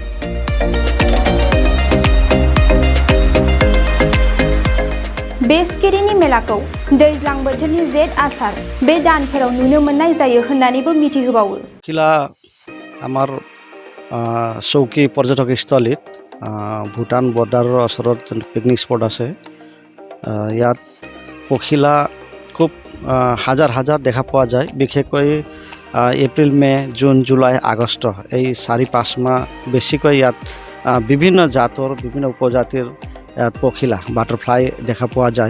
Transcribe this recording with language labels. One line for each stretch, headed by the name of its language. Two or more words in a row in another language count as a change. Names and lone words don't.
Bodo: बे सिखिरिनि मेलाखौ दैज्लां बोथोरनि जेठ आसार बे दानफोराव नुनो मोननाय जायो होननानैबो मिथिहोबावो।
Assamese: পখিলা আমাৰ চকী পৰ্যটকস্থলীত ভূটান বৰ্ডাৰৰ ওচৰত পিকনিক স্পট আছে। ইয়াত পখিলা খুব হাজাৰ হাজাৰ দেখা পোৱা যায়। বিশেষকৈ এপ্ৰিল মে জুন জুলাই আগষ্ট এই 4-5 মাহ বেছিকৈ ইয়াত বিভিন্ন জাতৰ বিভিন্ন উপজাতিৰ ইয়াত পখিলা বাটাৰফ্লাই দেখা পোৱা যায়।